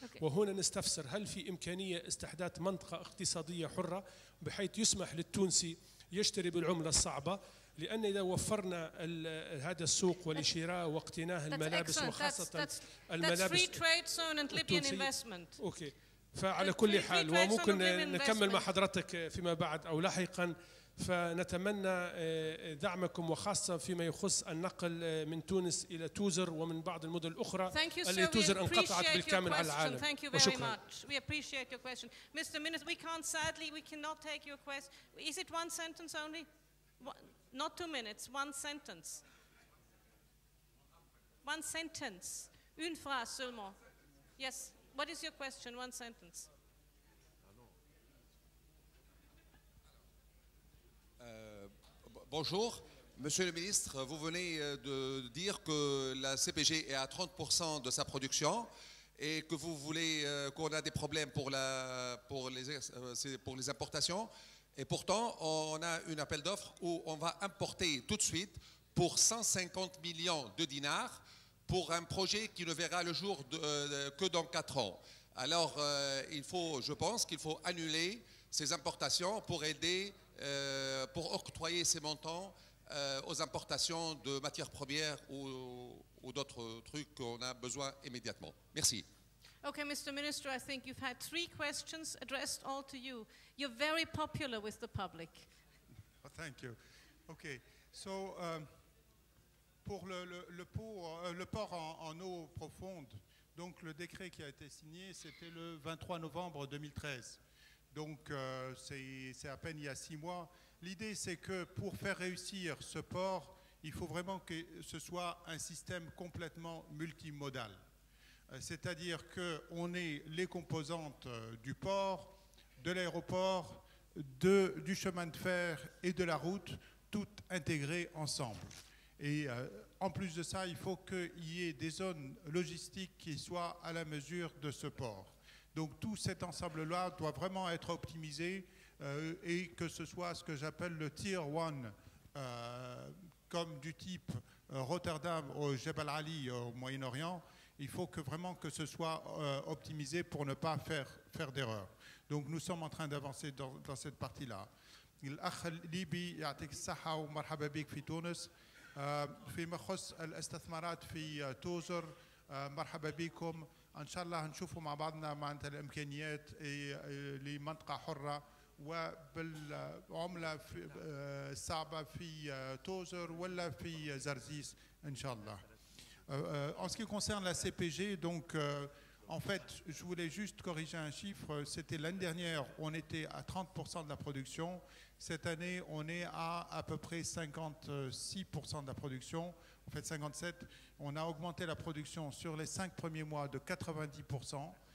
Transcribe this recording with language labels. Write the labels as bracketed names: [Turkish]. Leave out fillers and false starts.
[Arabic] وهنا نستفسر هل في إمكانية استحداث منطقة اقتصادية حرة بحيث يسمح للتونسي يشتري بالعملة الصعبة، لأن إذا وفرنا هذا السوق ولشراء واقتناء الملابس وخاصة الملابس التونسية. أوكي. فعلى كل حال وممكن نكمل مع حضرتك فيما بعد أو لاحقا. فنتمنى دعمكم وخاصة فيما يخص النقل من تونس إلى توزر ومن بعض المدن الأخرى التي توزر انقطعت بالكامل على العالم. [English] Thank you very much. We appreciate your question. Mr. Minister, we cannot take your question. Is it one sentence only? Not 2 minutes, one sentence. One sentence. [French] Une phrase seulement. [English] Yes. What is your question? One sentence. [French] Bonjour. Monsieur le ministre, vous venez de dire que la CPG est à 30% de sa production et que vous voulez qu'on a des problèmes pour les importations. Et pourtant, on a un appel d'offres où on va importer tout de suite pour 150 millions de dinars pour un projet qui ne verra le jour que dans 4 ans. Alors, je pense qu'il faut annuler ces importations pour aider, pour octroyer ces montants aux importations de matières premières ou d'autres trucs qu'on a besoin immédiatement. Merci. [English] Okay, Mr. Minister, I think you've had 3 questions addressed all to you. You're very popular with the public. Oh, thank you. Okay, so [French] pour le port en eau profonde, donc le décret qui a été signé, c'était le 23 novembre 2013. Donc c'est à peine il y a 6 mois. L'idée, c'est que pour faire réussir ce port, il faut vraiment que ce soit un système complètement multimodal. C'est-à-dire qu'on ait les composantes du port, de l'aéroport, du chemin de fer et de la route, toutes intégrées ensemble. Et en plus de ça, il faut qu'il y ait des zones logistiques qui soient à la mesure de ce port. Donc tout cet ensemble-là doit vraiment être optimisé et que ce soit ce que j'appelle le Tier 1, comme du type Rotterdam au Jebel Ali au Moyen-Orient. Il faut vraiment que ce soit optimisé pour ne pas faire d'erreur. Donc nous sommes en train d'avancer dans cette partie-là. [Arabic] الأخ الليبي يعطيك الصحة ومرحبا بك في تونس. فيما يخص الاستثمارات في توزر مرحبا بكم. إن شاء الله نشوفوا مع بعضنا معناتها الإمكانيات لمنطقة حرة وبالعملة الصعبة في توزر ولا في زرزيس إن شاء الله. [French] En ce qui concerne la CPG, donc en fait, je voulais juste corriger un chiffre. C'était l'année dernière, on était à 30% de la production. Cette année, on est à peu près 56% de la production. En fait, 57%. On a augmenté la production sur les 5 premiers mois de 90%.